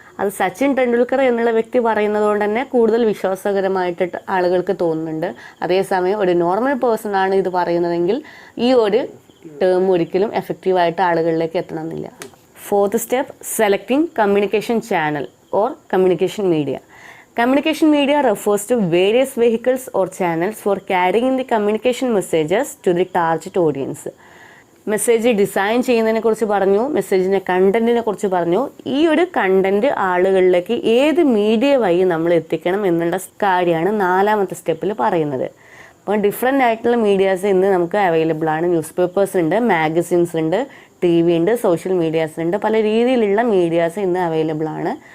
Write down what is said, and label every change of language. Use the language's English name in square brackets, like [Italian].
[Malayalam] അത് സച്ചിൻ ടെണ്ടുൽക്കർ എന്നുള്ള വ്യക്തി പറയുന്നത് കൊണ്ട് തന്നെ കൂടുതൽ വിശ്വാസകരമായിട്ട് ആളുകൾക്ക് തോന്നുന്നുണ്ട്. അതേസമയം ഒരു നോർമൽ പേഴ്സൺ ആണ് ഇത് പറയുന്നതെങ്കിൽ ഈ ഒരു ടേം ഒരിക്കലും എഫക്റ്റീവായിട്ട് ആളുകളിലേക്ക് എത്തണമെന്നില്ല. [English] Fourth step selecting communication channel or communication media. Communication media refers to various vehicles or channels for carrying the communication messages to the target audience. [Malayalam] Message design ചെയ്യുന്നതിനെ കുറിച്ച് പറഞ്ഞു, മെസ്സേജിൻ്റെ കണ്ടൻറ്റിനെ കുറിച്ച് പറഞ്ഞു. ഈ ഒരു കണ്ടൻറ്റ് ആളുകളിലേക്ക് ഏത് മീഡിയ വഴി നമ്മൾ എത്തിക്കണം എന്നുള്ള കാര്യമാണ് 4ാമത്തെ സ്റ്റെപ്പിൽ പറയുന്നത്. അപ്പോൾ ഡിഫറെൻ്റ് ആയിട്ടുള്ള മീഡിയാസ് ഇന്ന് നമുക്ക് അവൈലബിൾ ആണ്. ന്യൂസ് പേപ്പേഴ്സ് ഉണ്ട്, മാഗസിൻസ് ഉണ്ട്, TV ഉണ്ട്, സോഷ്യൽ മീഡിയാസ് ഉണ്ട്, പല രീതിയിലുള്ള മീഡിയാസ് ഇന്ന് അവൈലബിൾ ആണ്.